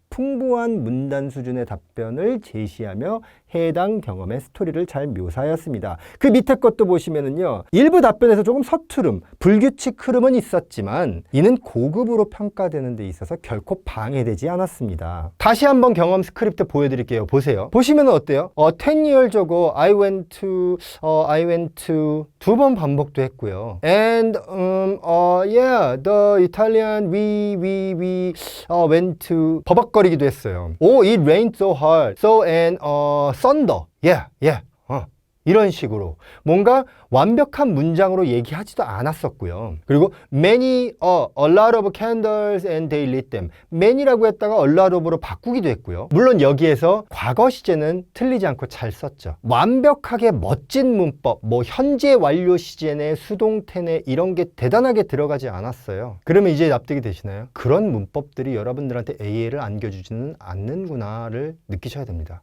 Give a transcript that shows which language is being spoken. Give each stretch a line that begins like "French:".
Korean: 풍부한 문단 수준의 답변을 제시하며 해당 경험의 스토리를 잘 묘사하였습니다. 그 밑에 것도 보시면은요, 일부 답변에서 조금 서투름, 불규칙 흐름은 있었지만 이는 고급으로 평가되는 데 있어서 결코 방해되지 않았습니다. 다시 한번 경험 스크립트 보여드릴게요. 보세요. 보시면 어때요?
English: 10 years ago I went to
Korean: 두 번 반복도 했고요.
English: And yeah, the Italian we went to
Korean: 버벅거리기도 했어요.
English: Oh, it rained so hard. So and thunder. Yeah.
Korean: 이런 식으로 뭔가 완벽한 문장으로 얘기하지도 않았었고요. 그리고
English: many, a lot of candles and they lit them.
Korean: many라고 했다가 a lot of로 바꾸기도 했고요. 물론 여기에서 과거 시제는 틀리지 않고 잘 썼죠. 완벽하게 멋진 문법, 뭐 현재 완료 시제네, 수동태네 이런 게 대단하게 들어가지 않았어요. 그러면 이제 납득이 되시나요? 그런 문법들이 여러분들한테 AA를 안겨주지는 않는구나를 느끼셔야 됩니다.